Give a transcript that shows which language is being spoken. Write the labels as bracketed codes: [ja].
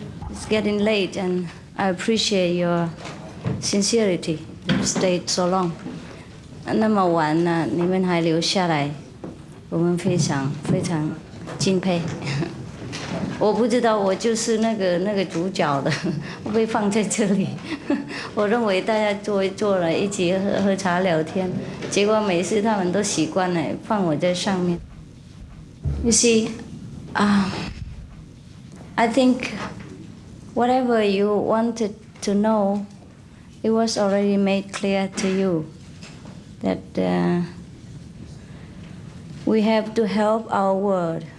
[en] It's getting late, and I appreciate your sincerity. You stayed so long. [zh] 那么晚呢，你们还留下来，我们非常非常敬佩。我不知道我就是那个主角的，我被放在这里。我认为大家坐了一起喝茶聊天，结果每次他们都习惯了放我在上面。 [en] You see, I think whatever you wanted to know, it was already made clear to you that we have to help our world.